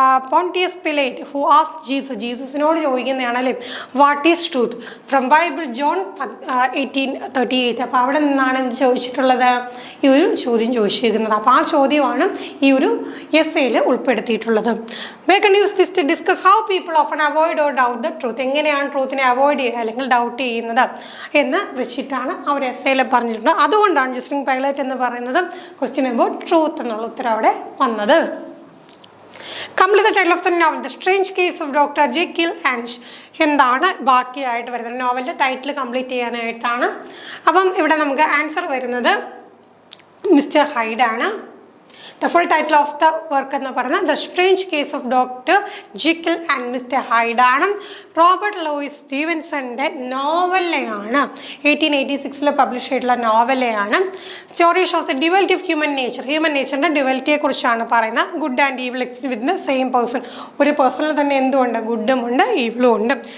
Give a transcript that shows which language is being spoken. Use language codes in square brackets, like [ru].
[en] Pontius Pilate who asked Jesus, [ml] ജീസസിനോട് ചോദിക്കുന്നതാണല്ലേ [en] What is truth from Bible John 18:38. [ml] അപ്പോൾ അവിടെ നിന്നാണ് എന്ത് ചോദിച്ചിട്ടുള്ളത്, ഈ ഒരു ചോദ്യം ചോദിച്ചിരിക്കുന്നത്. അപ്പോൾ ആ ചോദ്യമാണ് ഈ ഒരു എസ്സേയിൽ ഉൾപ്പെടുത്തിയിട്ടുള്ളത്. [en] We can use this to discuss how people often avoid or doubt the truth. [ml] എങ്ങനെയാണ് ട്രൂത്തിനെ അവോയ്ഡ് ചെയ്യുക അല്ലെങ്കിൽ ഡൗട്ട് ചെയ്യുന്നത് എന്ന് വെച്ചിട്ടാണ് ആ ഒരു എസ്സേയിൽ പറഞ്ഞിട്ടുണ്ട്. അതുകൊണ്ടാണ് ജസ്റ്റിൻ പൈലറ്റ് എന്ന് പറയുന്നത് ക്വസ്റ്റ്യൻ അബൌട്ട് ട്രൂത്ത് എന്നുള്ള ഉത്തരം അവിടെ വന്നത്. [en] Complete the title of the novel, The Strange Case of Dr. Jekyll and [ml] എന്താണ് ബാക്കിയായിട്ട് വരുന്നത്. നോവലിൻ്റെ ടൈറ്റിൽ കംപ്ലീറ്റ് ചെയ്യാനായിട്ടാണ്. അപ്പം ഇവിടെ നമുക്ക് ആൻസർ വരുന്നത് മിസ്റ്റർ ഹൈഡ് ആണ്. [en] The full title of the work [ml] എന്ന് പറയുന്നത് [en] The Strange Case of Dr. Jekyll and Mr. Hyde [ml] ആണ്. Robert Luis സ്റ്റീവൻസന്റെ നോവലയാണ്. 1886 പബ്ലിഷ് ചെയ്തിട്ടുള്ള നോവലയാണ്. [en] story shows a duality of [ml] human നേച്ചറിൻ്റെ ഡ്യുവലിറ്റിയെ കുറിച്ചാണ് പറയുന്നത്. [en] Good and evil exist with the same person. [ml] ഒരു പേഴ്സണിൽ തന്നെ എന്തുണ്ട്, ഗുഡും ഉണ്ട് ഈവിളും ഉണ്ട്.